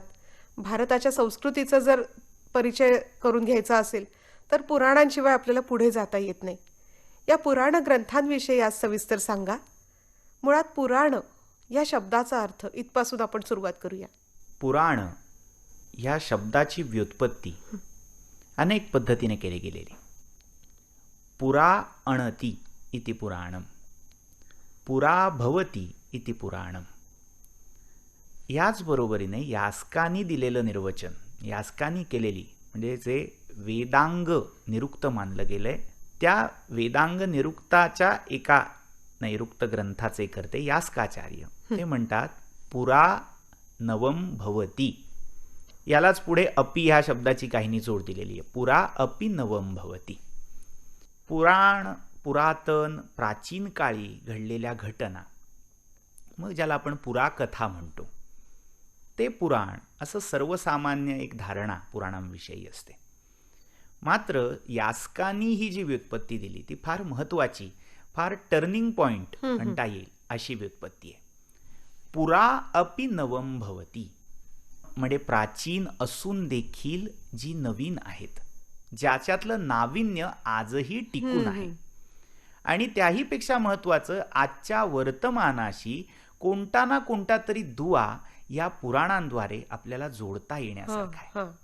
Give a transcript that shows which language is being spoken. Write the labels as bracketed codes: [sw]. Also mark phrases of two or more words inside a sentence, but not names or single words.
[mr] भारताच्या संस्कृतीचा जर परिचय करून घ्यायचा असेल तर पुराणांशिवाय आपल्याला पुढे जाता येत नाही. या पुराण ग्रंथांविषयी आज सविस्तर सांगा. मुळात पुराण या शब्दाचा अर्थ इथपासून आपण सुरुवात करूया. पुराण ह्या शब्दाची व्युत्पत्ती अनेक पद्धतीने केली गेलेली. [sa] पुरा अणती इति पुराणम, पुरा भवती इति पुराणम. [mr] याचबरोबरीने यास्कानी दिलेलं निर्वचन, यास्कानी केलेली म्हणजे जे वेदांग निरुक्त मानलं गेलंय, त्या वेदांग निरुक्ताच्या एका नैरुक्त ग्रंथाचे करते यास्काचार्य. ते म्हणतात [sa] पुरा नवम भवती. [mr] यालाच पुढे अपि ह्या शब्दाची काहीनी जोड दिलेली आहे. [sa] पुरा अपि नवम भवती. [mr] पुराण, पुरातन, प्राचीन काळी घडलेल्या घटना, मग ज्याला आपण पुराकथा म्हणतो, ते पुराण असं सर्वसामान्य एक धारणा पुराणांविषयी असते. मात्र यास्कानी ही जी व्युत्पत्ती दिली ती फार महत्त्वाची, फार [en] turning point [mr] म्हणता येईल अशी व्युत्पत्ती आहे. [sa] पुरा अपि नवम भवती [mr] म्हणजे प्राचीन असून देखील जी नवीन आहेत, ज्याच्यातलं नाविन्य आजही टिकून आहे. आणि त्याहीपेक्षा महत्त्वाचं, आजच्या वर्तमानाशी कोणता ना कोणता तरी दुवा या पुराणांद्वारे आपल्याला जोडता येण्यासारखं आहे.